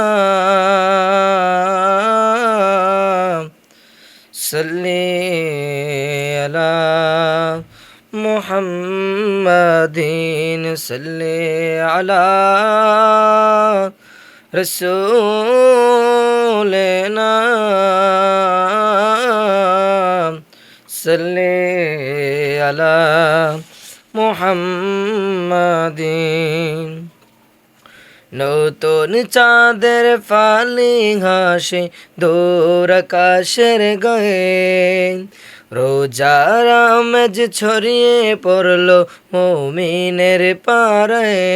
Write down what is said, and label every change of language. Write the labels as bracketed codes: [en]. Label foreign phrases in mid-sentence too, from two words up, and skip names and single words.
[ar] صلی علی محمدین صلی علی رسولنا صلی علی [bn] মুহাম্মাদিন নতুন চাঁদের ফালি হাসে দূর আকাশের গায়ে রোজার আমেজ ছড়িয়ে পড়লো মুমিনের পাড়ায়